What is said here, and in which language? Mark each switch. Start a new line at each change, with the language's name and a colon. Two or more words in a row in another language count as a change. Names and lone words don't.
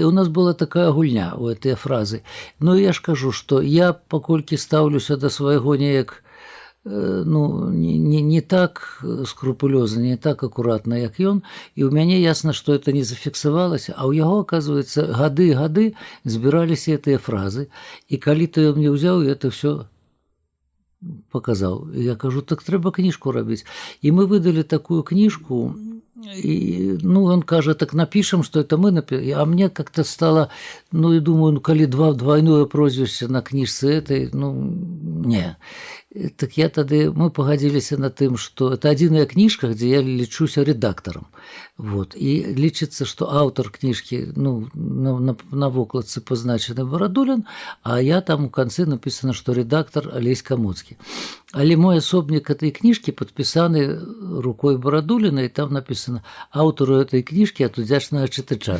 Belarusian: І у нас была такая гульня у
Russian: этой фразы.
Belarusian: Я ж кажу, што я паколькі стаўлюся да свайго неяк не так скрупулёзна, не так акуратна, як ён, і ў мяне ясна, што это не зафіксавалася, а ў яго, оказывается, гады збіраліся гэтыя фразы, і калі то ён мне ўзяў,
Russian: это все
Belarusian: показаў. Я кажу, так трэба кніжку рабіць. І мы выдалі такую кніжку,
Russian: и, он кажа, так напишем, что это мы напишем. А мне как-то стало, и думаю, калі двойное прозвище на книжце этой, Не.
Belarusian: Так мы пагадзіліся на тым, што это адзіная кніжка, дзе я лічуся рэдактарам. Вот. І лічыцца, што аўтар кніжкі на вокладцы пазначаны Барадулін, а я там у канцы напісана, што рэдактар Алесь Камоцкі. Але мой асобнік этой кніжкі падпісаны рукой Барадуліна, і там напісана аўтару этой кніжкі ад удзячнага чытача.